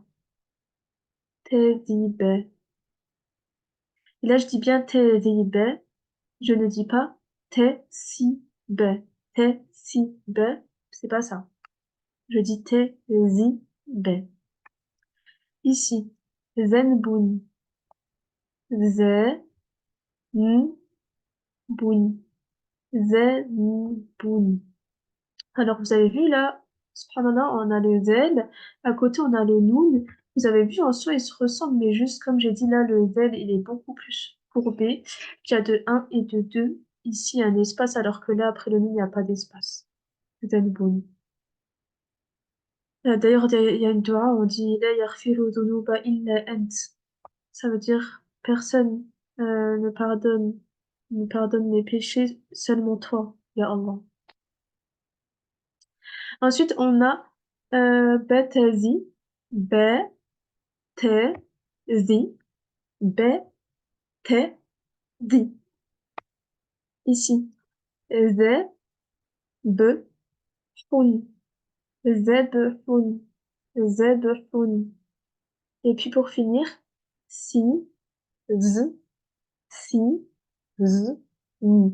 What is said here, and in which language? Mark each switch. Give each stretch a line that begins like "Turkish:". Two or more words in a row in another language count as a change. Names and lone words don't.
French: T'es, ziba. Et là, je dis bien t'es, ziba. Je ne dis pas t'es, si, be. T'es, si, be. C'est pas ça. Je dis t'es, zi, be. Ici, zenboun. Ze, n, boun. Zenboun. Alors, vous avez vu là, subhanallah, on a le zel, à côté on a le noun. Vous avez vu en soi, ils se ressemblent, mais juste comme j'ai dit là, le zel, il est beaucoup plus courbé. Il y a de un et de 2. Ici, un espace, alors que là, après le noun, il n'y a pas d'espace. Zanboun. D'ailleurs, il y a une doua, on dit
Arabic: لا يغفر الذنوب إلا أنت.
French: Ça veut dire personne ne pardonne mes péchés, seulement toi,
Arabic: يا الله.
French: Ensuite, on a betazi, be, te, zi, be, te, di. Ici, ze, be, fun, zebfun, zebfun. Et puis pour finir, si, z, si, z, ni.